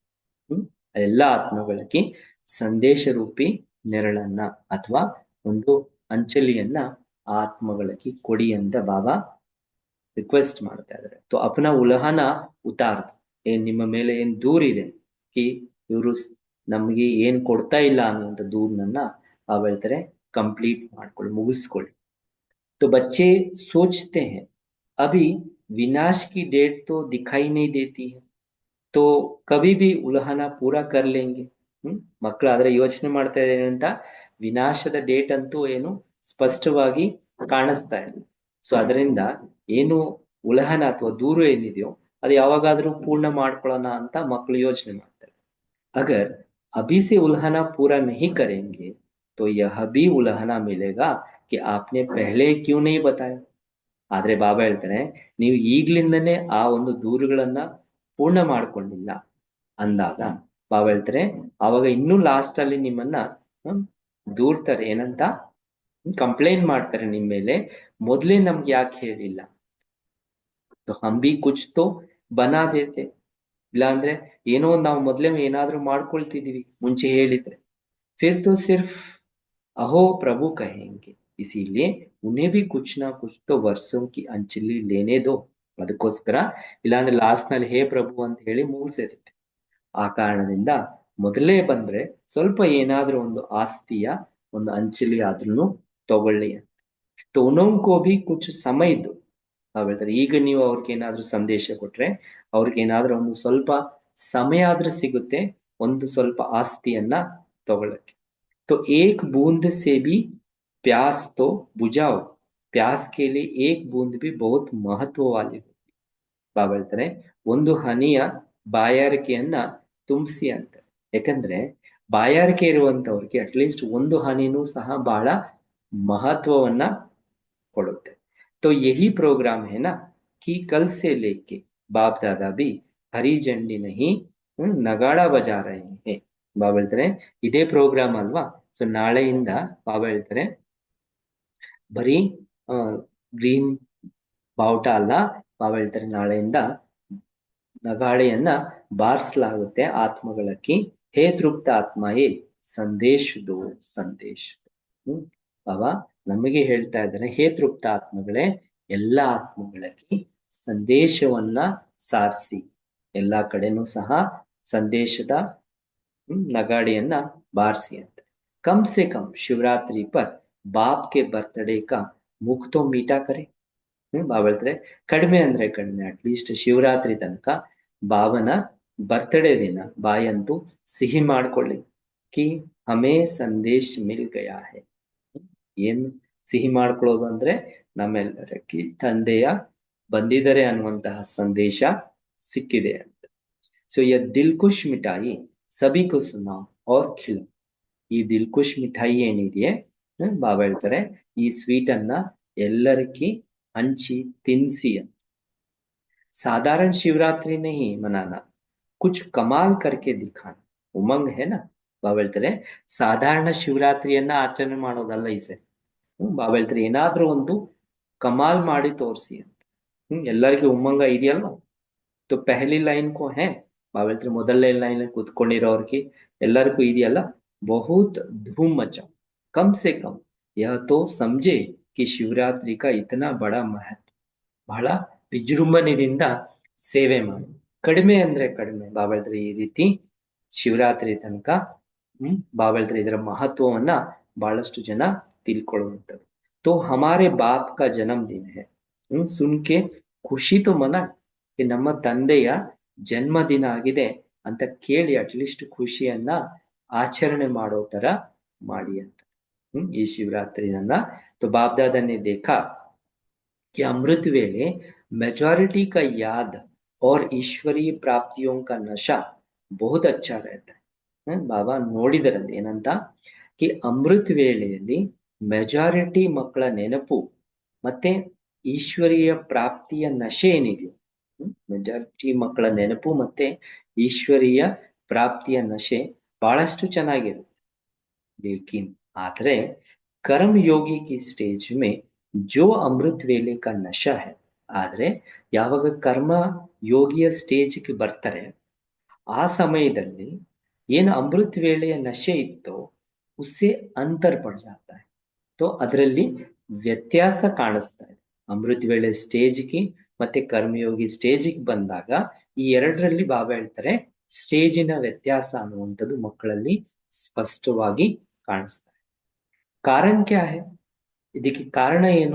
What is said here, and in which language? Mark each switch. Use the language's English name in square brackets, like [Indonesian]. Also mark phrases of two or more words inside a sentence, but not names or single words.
[Kannada] ಎಲ್ಲ ಆತ್ಮಗಳಿಗೆ ಸಂದೇಶ ರೂಪಿ ನೆರಳನ್ನ ಅಥವಾ ಒಂದು ಅಂಚಲಿಯನ್ನ ಆತ್ಮಗಳಿಗೆ ಕೊಡಿ ಅಂತ ಬಾಬಾ ರಿಕ್ವೆಸ್ಟ್ ಮಾಡ್ತಾ ಇದ್ದಾರೆ. [Hindi] तो अपना उलहना उतारदो, [Kannada] ಏನ್ ನಿಮ್ಮ ಮೇಲೆ ಏನ್ ದೂರಿದೆ ಕಿ ಇವರು ನಮಗೆ ಏನ್ ಕೊಡ್ತಾ ಇಲ್ಲ ಅನ್ನುವಂಥ ದೂರನ್ನ ಬಾಬಾ ಹೇಳ್ತಾರೆ ಕಂಪ್ಲೀಟ್ ಮಾಡ್ಕೊಳ್ಳಿ, ಮುಗಿಸ್ಕೊಳ್ಳಿ. [Hindi] तो बच्चे सोचते हैं अभी विनाश की डेट तो दिखाई नहीं देती है, तो कभी भी उल्हाना पूरा कर लेंगे. [Kannada] ಮಕ್ಕಳಾದ್ರೆ ಯೋಚನೆ ಮಾಡ್ತಾ ಇದ್ದೇನೆ ಅಂತ, ವಿನಾಶದ ಡೇಟ್ ಅಂತೂ ಏನು ಸ್ಪಷ್ಟವಾಗಿ ಕಾಣಿಸ್ತಾ ಇಲ್ಲ. ಸೊ ಅದರಿಂದ ಏನು ಉಲ್ಹನ ಅಥವಾ ದೂರು ಏನಿದೆಯೋ ಅದು ಯಾವಾಗಾದ್ರೂ ಪೂರ್ಣ ಮಾಡ್ಕೊಳ್ಳೋಣ ಅಂತ ಮಕ್ಕಳು ಯೋಚನೆ ಮಾಡ್ತಾರೆ. [Hindi] अगर अभी से उल्हाना पूरा नहीं करेंगे तो यह भी उल्हाना मिलेगा कि आपने पहले क्यों नहीं बताया. [Kannada] ಆದ್ರೆ ಬಾಬಾ ಹೇಳ್ತಾರೆ ನೀವು ಈಗ್ಲಿಂದನೇ ಆ ಒಂದು ದೂರುಗಳನ್ನ ಪೂರ್ಣ ಮಾಡ್ಕೊಂಡಿಲ್ಲ ಅಂದಾಗ ಬಾಬಾ ಹೇಳ್ತಾರೆ ಆವಾಗ ಇನ್ನೂ ಲಾಸ್ಟ್ ಅಲ್ಲಿ ನಿಮ್ಮನ್ನ ದೂರ್ತಾರೆ, ಏನಂತ ಕಂಪ್ಲೇಂಟ್ ಮಾಡ್ತಾರೆ ನಿಮ್ಮ ಮೇಲೆ, ಮೊದ್ಲೇ ನಮ್ಗೆ ಯಾಕೆ ಹೇಳಿಲ್ಲ. [Hindi] हम भी कुछ तो बना देते, [Kannada] ಇಲ್ಲ ಅಂದ್ರೆ ಏನೋ ನಾವು ಮೊದ್ಲೇ ಏನಾದ್ರೂ ಮಾಡ್ಕೊಳ್ತಿದೀವಿ ಮುಂಚೆ ಹೇಳಿದ್ರೆ. [Hindi] फिर तो सिर्फ अहो प्रभु कहेंगे, इसीलिए उन्हें भी कुछ ना कुछ तो वर्षों की अंचली लेने दो. [Kannada] ಅದಕ್ಕೋಸ್ಕರ ಇಲ್ಲಾಂದ್ರೆ ಲಾಸ್ಟ್ ನಲ್ಲಿ ಹೇ ಪ್ರಭು ಅಂತ ಹೇಳಿ ಮುಗಿಸಿರುತ್ತೆ. ಆ ಕಾರಣದಿಂದ ಮೊದಲೇ ಬಂದ್ರೆ ಸ್ವಲ್ಪ ಏನಾದ್ರೂ ಒಂದು ಆಸ್ತಿಯ ಒಂದು ಅಂಚಲಿ ಆದ್ರೂ ತಗೊಳ್ಳಿ ಅಂತ. [Hindi] तो उनको भी कुछ समय दो. [Kannada] ನಾವ್ ಹೇಳ್ತಾರೆ ಈಗ ನೀವು ಅವ್ರಿಗೆ ಏನಾದ್ರೂ ಸಂದೇಶ ಕೊಟ್ರೆ ಅವ್ರಿಗೆ ಏನಾದ್ರೂ ಒಂದು ಸ್ವಲ್ಪ ಸಮಯ ಆದ್ರೂ ಸಿಗುತ್ತೆ ಒಂದು ಸ್ವಲ್ಪ ಆಸ್ತಿಯನ್ನ ತಗೊಳಕ್ಕೆ. [Hindi] तो एक बूंद से भी प्यास तो बुझाओ, प्यास के लिए एक बूंद भी बहुत महत्व वाली होती. [Kannada] ಬಾಬಾ ಹೇಳ್ತಾರೆ ಒಂದು ಹನಿಯ ಬಾಯಾರಿಕೆಯನ್ನ ತುಂಬಿಸಿ ಅಂತ. ಯಾಕಂದ್ರೆ ಬಾಯಾರಿಕೆ ಇರುವಂತವ್ರಿಗೆ ಅಟ್ಲೀಸ್ಟ್ ಒಂದು ಹನಿನೂ ಸಹ ಬಹಳ ಮಹತ್ವವನ್ನ ಕೊಡುತ್ತೆ. [Hindi] तो यही प्रोग्राम है ना कि कल से लेके बाप दादा भी हरी झंडी नहीं नगाड़ा बजा रहे हैं. [Kannada] ಬಾಬಾ ಹೇಳ್ತಾರೆ ಇದೇ ಪ್ರೋಗ್ರಾಮ್ ಅಲ್ವಾ. ಸೊ ನಾಳೆಯಿಂದ ಬಾಬಾ ಹೇಳ್ತಾರೆ ಬರೀ ಗ್ರೀನ್ ಬಾವುಟ ಅಲ್ಲ, ಬಾಬಾ ಹೇಳ್ತಾರೆ ನಾಳೆಯಿಂದ ನಗಾಡೆಯನ್ನ ಬಾರಿಸಲಾಗುತ್ತೆ ಆತ್ಮಗಳಕ್ಕೆ. ಹೇ ತೃಪ್ತ ಆತ್ಮಯೇ ಸಂದೇಶದು ಸಂದೇಶ. ಬಾಬಾ ನಮಗೆ ಹೇಳ್ತಾ ಇದ್ದಾರೆ ಹೇ ತೃಪ್ತ ಆತ್ಮಗಳೇ ಎಲ್ಲ ಆತ್ಮಗಳಿಗೆ ಸಂದೇಶವನ್ನ ಸಾರಿಸಿ, ಎಲ್ಲಾ ಕಡೆನೂ ಸಹ ಸಂದೇಶದ ನಗಾಡಿಯನ್ನ ಬಾರಿಸಿ ಅಂತ. [Hindi] कम से कम शिवरात्रि पर बाप के बर्थडे का मुख तो मीठा करे. [Kannada] ಬಾಬಾ ಹೇಳ್ತಾರೆ ಕಡಿಮೆ ಅಂದ್ರೆ ಕಡಿಮೆ ಅಟ್ಲೀಸ್ಟ್ ಶಿವರಾತ್ರಿ ತನಕ ಬಾಬನ ಬರ್ತ್ಡೇ ದಿನ ಬಾಯಂತೂ ಸಿಹಿ ಮಾಡ್ಕೊಳ್ಳಿ. [Hindi] कि हमें संदेश मिल गया है. [Kannada] ಏನು ಸಿಹಿ ಮಾಡ್ಕೊಳ್ಳೋದು ಅಂದ್ರೆ ನಮ್ಮೆಲ್ಲರಕ್ಕೆ ತಂದೆಯ ಬಂದಿದ್ದಾರೆ ಅನ್ನುವಂತಹ ಸಂದೇಶ ಸಿಕ್ಕಿದೆ ಅಂತ. [Hindi] सो ये दिलखुश मिठाई सभी को सुनाओ और खिलाओ. [Kannada] ಈ ದಿಲ್ಖುಷ್ ಮಿಠಾಯಿ ಏನಿದೆಯೇ ಬಾಬಾ ಹೇಳ್ತಾರೆ ಈ ಸ್ವೀಟ್ ಅನ್ನ ಎಲ್ಲರಿಗೂ ಹಂಚಿ ತಿನ್ಸಿ ಅಂತ. [Hindi] साधारण शिवरात्रि नहीं मनाना, कुछ कमाल करके दिखाना. उमंग है ना [Kannada] ಬಾಬಾ ಹೇಳ್ತಾರೆ ಸಾಧಾರಣ ಶಿವರಾತ್ರಿಯನ್ನ ಆಚರಣೆ ಮಾಡೋದಲ್ಲ ಈ ಸರಿ. ಬಾಬಾ ಹೇಳ್ತಾರೆ ಏನಾದ್ರೂ ಒಂದು ಕಮಾಲ್ ಮಾಡಿ ತೋರಿಸಿ ಅಂತ. ಎಲ್ಲರಿಗೂ ಉಮ್ಮಂಗ ಇದೆಯಲ್ವಾ? [Hindi] तो पहली लाइन को है बाबा [Kannada] ಮೊದಲನೇ ಲೈನ್ ಕೂತ್ಕೊಂಡಿರೋರ್ಗೆ ಎಲ್ಲರಿಗೂ ಇದೆಯಲ್ಲ. [Hindi] बहुत धूम मचा, कम से कम यह तो समझे कि शिवरात्रि का इतना बड़ा महत्व. [Kannada] ಬಹಳ ವಿಜೃಂಭಣೆಯಿಂದ ಸೇವೆ ಮಾಡಿ. ಕಡಿಮೆ ಅಂದ್ರೆ ಕಡಿಮೆ ಬಾಬಾ ಈ ರೀತಿ ಶಿವರಾತ್ರಿ ತನಕ ಬಾಬಾ ಇದರ ಮಹತ್ವವನ್ನ ಬಹಳಷ್ಟು ಜನ ತಿಳ್ಕೊಳ್ಳುವಂಥದ್ದು. [Hindi] तो हमारे बाप का जन्मदिन है, सुन के खुशी तो मना, [Kannada] ನಮ್ಮ ತಂದೆಯ ಜನ್ಮದಿನ ಆಗಿದೆ ಅಂತ ಕೇಳಿ ಅಟ್ಲೀಸ್ಟ್ ಖುಷಿಯನ್ನ ಆಚರಣೆ ಮಾಡೋ ತರ ಮಾಡಿ ಅಂತ ಈ ಶಿವರಾತ್ರಿನನ್ನ. [Hindi] तो बाप दादा ने देखा कि अमृत वेले मेजॉरिटी का याद और ईश्वरीय प्राप्तियों का नशा बहुत अच्छा रहता है. [Kannada] ಬಾಬಾ ನೋಡಿದರಂತೆ ಏನಂತ, कि ಅಮೃತ ವೇಳೆಯಲ್ಲಿ ಮೆಜಾರಿಟಿ ಮಕ್ಕಳ ನೆನಪು ಮತ್ತೆ ಈಶ್ವರೀಯ ಪ್ರಾಪ್ತಿಯ ನಶೆ ಏನಿದೆಯೋ, ಮೆಜಾರಿಟಿ ಮಕ್ಕಳ ನೆನಪು ಮತ್ತೆ ಈಶ್ವರೀಯ ಪ್ರಾಪ್ತಿಯ ನಶೆ ಬಹಳಷ್ಟು ಚೆನ್ನಾಗಿರುತ್ತೆ. [Hindi] लेकिन आधरे कर्म योगी की स्टेज में जो अमृत वेले का नशा है, आधरे [Kannada] ಯಾವಾಗ ಕರ್ಮ ಯೋಗಿಯ ಸ್ಟೇಜ್ಗೆ ಬರ್ತಾರೆ ಆ ಸಮಯದಲ್ಲಿ ಏನು ಅಮೃತ ವೇಳೆಯ ನಶೆ ಇತ್ತೋ [Hindi] उससे अंतर पड़ जाता है. [Kannada] तो ಅದರಲ್ಲಿ ವ್ಯತ್ಯಾಸ ಕಾಣಿಸ್ತಾ ಇದೆ. ಅಮೃತ ವೇಳೆ ಸ್ಟೇಜ್ಗೆ ಮತ್ತೆ ಕರ್ಮಯೋಗಿ ಸ್ಟೇಜಿಗೆ ಬಂದಾಗ ಈ ಎರಡರಲ್ಲಿ ಬಾಬಾ ಹೇಳ್ತಾರೆ ಸ್ಟೇಜಿನ ವ್ಯತ್ಯಾಸ ಅನ್ನುವಂಥದ್ದು ಮಕ್ಕಳಲ್ಲಿ ಸ್ಪಷ್ಟವಾಗಿ ಕಾಣಿಸ್ತಾ ಇದೆ. [Hindi] कारण क्या है? [Kannada] ಇದಕ್ಕೆ ಕಾರಣ ಏನು?